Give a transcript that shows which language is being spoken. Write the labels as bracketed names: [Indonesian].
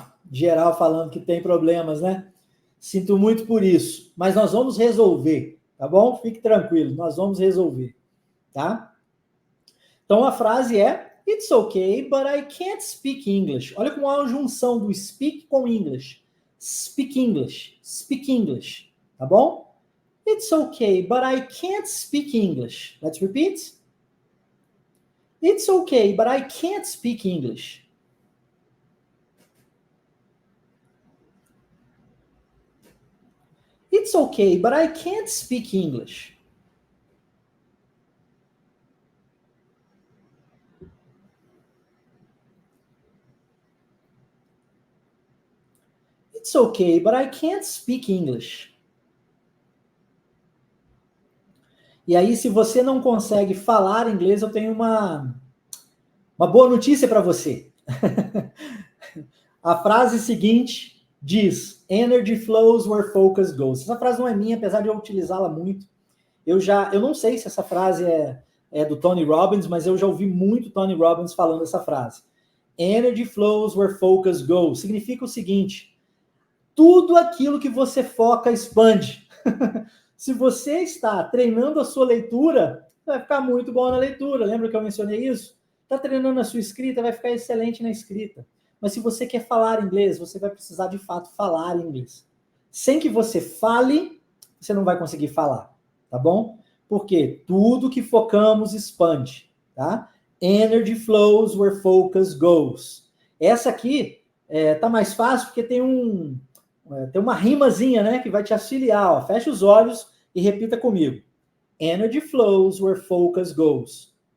[Portuguese] Geral falando que tem problemas, né? Sinto muito por isso, mas nós vamos resolver, tá bom? Fique tranquilo, nós vamos resolver, tá? Então a frase é [English] it's okay, but I can't speak English. Olha como há uma junção do speak com English. Speak English, speak English, tá bom? It's okay, but I can't speak English. Let's repeat. It's okay, but I can't speak English. It's okay, but I can't speak English. It's okay, but I can't speak English. [Portuguese] E aí, se você não consegue falar inglês, eu tenho uma boa notícia para você. A frase seguinte diz: [English] Energy flows where focus goes. [Portuguese] Essa frase não é minha, apesar de eu utilizá-la muito. Eu não sei se essa frase é do Tony Robbins, mas eu já ouvi muito Tony Robbins falando essa frase. [English] Energy flows where focus goes. [Portuguese] Significa o seguinte: tudo aquilo que você foca expande. Se você está treinando a sua leitura, vai ficar muito bom na leitura. Lembra que eu mencionei isso? Está treinando a sua escrita, vai ficar excelente na escrita. Mas se você quer falar inglês, você vai precisar de fato falar inglês. Sem que você fale, você não vai conseguir falar, tá bom? Porque tudo que focamos expande, tá? [English] Energy flows where focus goes. [Portuguese] Essa aqui tá mais fácil porque tem uma rimazinha, né, que vai te auxiliar. Ó. Fecha os olhos e repita comigo. [English] Energy flows where focus goes.